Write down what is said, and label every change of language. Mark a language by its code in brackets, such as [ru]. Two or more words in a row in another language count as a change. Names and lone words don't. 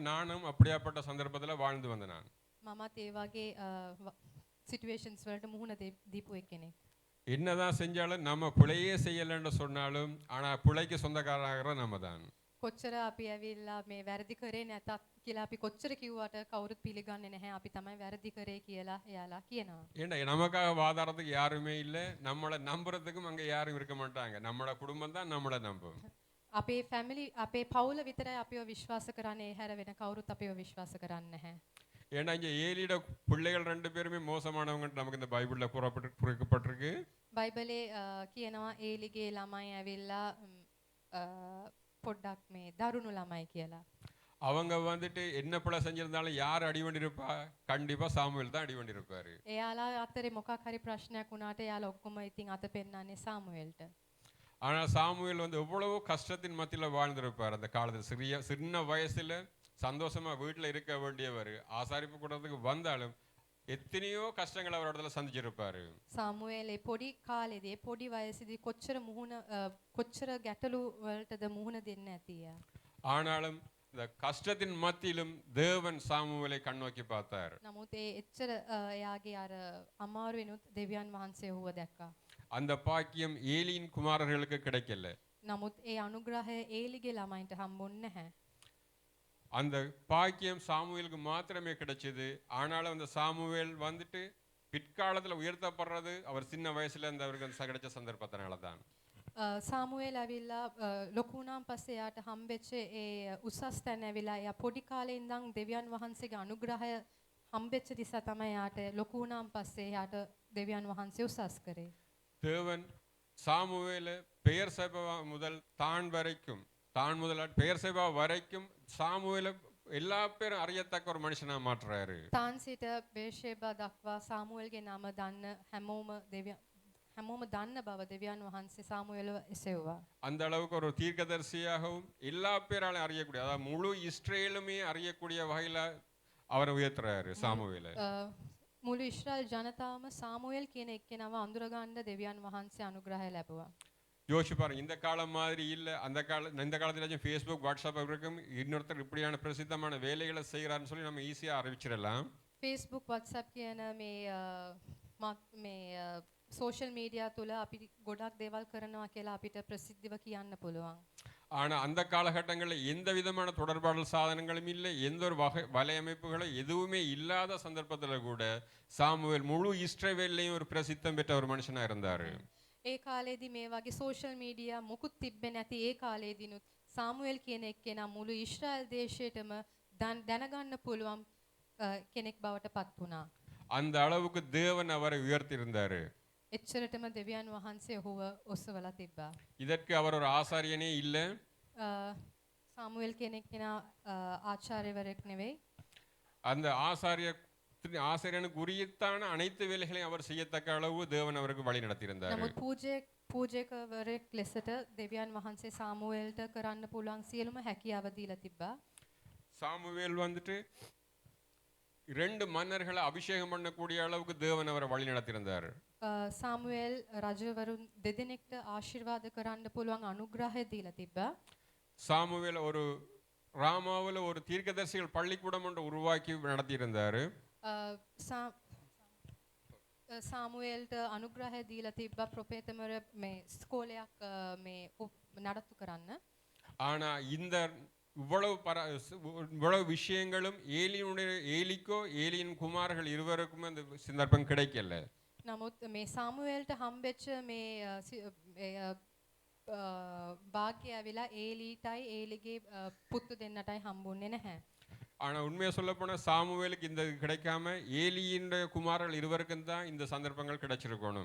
[ta] நானும் அப்படியாப்பட்ட சந்தர்ப்பத்தில் வாழ்ந்து வந்தேன். நான் [si] මමත් ඒ වගේ සිටුේෂන්ස් වලට මුහුණ දීපු එක්කෙනෙක්. [ta] என்னதான் செஞ்சாலும் நம்ம பிழையே செய்யலைன்னு சொன்னாலும் ஆனால் பிழைக்கு சொந்தக்காரராகிற நம்ம தான். [si] කොච්චර අපි ඇවිල්ලා මේ වැරදි කරේ නැතත් කියලා අපි කොච්චර කිව්වට කවුරුත් පිළිගන්නේ නැහැ අපි තමයි වැරදි කරේ කියලා එයාලා කියනවා. [ta] ஏன்னா நமக்காக வாதாடுறதுக்கு யாருமே இல்லை, நம்மளை நம்புறதுக்கும் அங்கே யாரும் இருக்க மாட்டாங்க. நம்மளோட குடும்பம் தான் நம்மளை நம்பும். [si] අපේ ෆැමිලි අපේ පවුල විතරයි අපිව විශ්වාස කරන්නේ, හැර වෙන කවුරුත් අපිව විශ්වාස කරන්නේ නැහැ. [ta] ஏன்னா இங்கே ஏலியோட பிள்ளைகள் 2 பேருமே மோசமானவங்க நமக்கு இந்த பைபிளில் குறிக்கப்பட்டிருக்கு. [si] බයිබලේ කියනවා ඒලිගේ ළමයි ඇවිල්ලා පොඩ්ඩක් මේ දරුණු ළමයි කියලා. [ta] அவங்க வந்துட்டு என்ன பிள்ளை செஞ்சிருந்தாலும் யார் அடி வேண்டியிருப்பா? கண்டிப்பா சாமுவேல் தான் அடி வேண்டியிருப்பாரு. [si] එයාලා අතරේ මොකක් හරි ප්‍රශ්නයක් වුණාට එයාලා ඔක්කොම ඉතින් අත පෙන්නන්නේ සාමුවෙල්ට. [ta] ஆனால் சாமுவேல் வந்து எவ்வளவோ கஷ்டத்தின் மத்தியில் வாழ்ந்திருப்பார். அந்த காலத்தில் சின்ன வயசுல சந்தோஷமா வீட்டில் இருக்க வேண்டியவர் ஆசாரிப்பு கூடத்துக்கு வந்தாலும் எத்தனையோ கஷ்டங்கள் அவரோட சந்திச்சிருப்பாரு. [si] සාමුවෙල් ඒ පොඩි කාලේදී පොඩි වයසේදී කොච්චර ගැටලු වලටද මුහුණ දෙන්න ඇතිය. [ta] ஆனாலும் இந்த கஷ்டத்தின் மத்தியிலும் தேவன் சாமுவேலை கண்ணோக்கி பார்த்தார். [si] නමුත් ඒ එච්චර එයාගේ අර අමාරුවෙනුත් දෙවියන් වහන්සේ ඔහුව දැක්කා. [ta] அந்த பாக்கியம் ஏலியின் குமாரர்களுக்கு கிடைக்கல. [si] නමුත් ඒ අනුග්‍රහය ඒලිගේ ළමයින්ට හම්බුන්නේ නැහැ. [ta] அந்த பாக்கியம் சாமுவேலுக்கு மாத்திரமே கிடைச்சது. ஆனாலும் அந்த சாமுவேல் வந்துட்டு பிற்காலத்தில் உயர்த்தப்படுறது அவர் சின்ன வயசுல அந்த அவருக்கு கிடைச்ச சந்தர்ப்பத்தினால தான். [si] සාමුවෙල් ඇවිල්ලා ලොකු වුණාන් පස්සේ එයාට හම්බෙච්ච ඒ උසස් තැන ඇවිල්ලා එයා පොඩි කාලේ ඉඳන් දෙවියන් වහන්සේගේ අනුග්‍රහය හම්බෙච්ච නිසා තමයි එයාට ලොකු වුණාන් පස්සේ එයාට දෙවියන් වහන්සේ උසස් කරේ. [ta] தேவன் சாமுவேலை பெயர்செபா முதல் தான் முதல் பெயர்செபா வரைக்கும் சாமுவேலை எல்லா பேரும் அறியத்தக்க ஒரு மனுஷனா மாற்றுறாரு. [si] තාන් සිට බේෂේබා දක්වා සාමුවෙල්ගේ නම දන්න හැමෝම දන්න බව දෙවියන් වහන්සේ සාමුවෙල්ව එසෙව්වා. [ta] அந்த அளவுக்கு ஒரு தீர்க்கதரிசியாகவும் எல்லா பேராலும் அறியக்கூடிய, அதாவது முழு இஸ்ரேலுமே அறியக்கூடிய வகையில அவரை உயர்த்துறாரு சாமுவேலை. [si] මුළු ඉස්රායල් ජනතාවම සාමුවෙල් කියන එක්කෙනාව අඳුරගන්න දෙවියන් වහන්සේ අනුග්‍රහය ලැබුවා. [ta] யோசிச்சு பாருங்க, இந்த காலம் மாதிரி இல்லை. இந்த காலத்துல ஃபேஸ்புக் வாட்ஸ்அப் இருக்கும், இன்னொருத்தர் இப்படியான பிரசித்தமான வேலைகளை செய்கிறாருன்னு சொல்லி நம்ம ஈஸியா அறிவிச்சிடலாம். [si] Facebook WhatsApp කියන මේ [en] social media [si] තුල අපි ගොඩක් දේවල් කරනවා කියලා අපිට ප්‍රසිද්ධව කියන්න පුළුවන්. [ta] ஆனா அந்த காலகட்டங்களில் எந்த விதமான தொடர்பாடல் சாதனங்களும் இல்லை, எந்த ஒரு வலையமைப்புகளும் எதுவுமே இல்லாத சந்தர்ப்பத்தில் கூட சாமுவேல் முழு இஸ்ரவேல்லையும் ஒரு பிரசித்தம் பெற்ற ஒரு மனுஷனா இருந்தாரு. [si] ඒ කාලේදී මේ වගේ [en] social media [si] මුකුත් තිබ්බේ නැති ඒ කාලේදීනුත් සාමුවෙල් කියන එක්කෙනා මුළු ඊශ්‍රායල් දේශයටම දැනගන්න පුළුවන් කෙනෙක් බවට පත් වුණා. [ta] அந்த அளவுக்கு தேவன் அவரை உயர்த்தி இருந்தாரு. [si] එච්චරටම දෙවියන් වහන්සේ ඔහුව ඔසවලා තිබ්බා. [ta] இதற்கு அவர் ஒரு ஆசாரியனே இல்லை. [si] සාමුවෙල් කෙනෙක් කෙනා ආචාර්යවරයෙක් නෙවෙයි. [ta] அந்த ஆசாரியனுக்கு உரியத்தான அனைத்து வேலைகளையும் அவர் செய்யத்தக்க அளவு தேவன் அவருக்கு வழி நடத்தியிருந்தார். [si] නමුත් පූජකවරයෙක් ලෙසට දෙවියන් වහන්සේ සාමුවෙල්ට කරන්න පුළුවන් සියලුම හැකියාව දීලා තිබ්බා. [ta] சாமுவேல் வந்துட்டு 2 மன்னர்களை அபிஷேகம் பண்ணக்கூடிய அளவுக்கு தேவன் அவரை வழி நடத்தியிருந்தார். [si] සාමුවෙල් රජවරුන් දෙදෙනෙක්ට ආශිර්වාද කරන්න පුළුවන් අනුග්‍රහය දීලා තිබ්බා. [ta] சாமுவேல் ஒரு ராமாவில் ஒரு தீர்க்கதரிசிகள் பள்ளிக்கூடம் ஒன்று உருவாக்கி நடத்தியிருந்தார். [si] සාමුවෙල්ට අනුග්‍රහය දීලා තිබ්බා ප්‍රොපේතමර මේ ස්කෝලයක් මේ නඩත්තු කරන්න. [ta] ஆனா இந்த இவ்வளவு விஷயங்களும் ஏலிக்கோ ஏலியின் குமார்கள் இருவருக்கும் அந்த சந்தர்ப்பம் கிடைக்கல. [si] නමුත් මේ සාමුවෙල්ට හම්බෙච්ච මේ භාග්‍ය ඇවිලා ඒලීටයි ඒලිගේ පුතු දෙන්නටයි හම්බුන්නේ නැහැ. [ta] ஆனா உண்மையை சொல்ல போனா சாமுவேலுக்கு இந்த கிடைக்காம ஏலியின் குமார்கள் இருவருக்கும் தான் இந்த சந்தர்ப்பங்கள் கிடைச்சிருக்கணும்.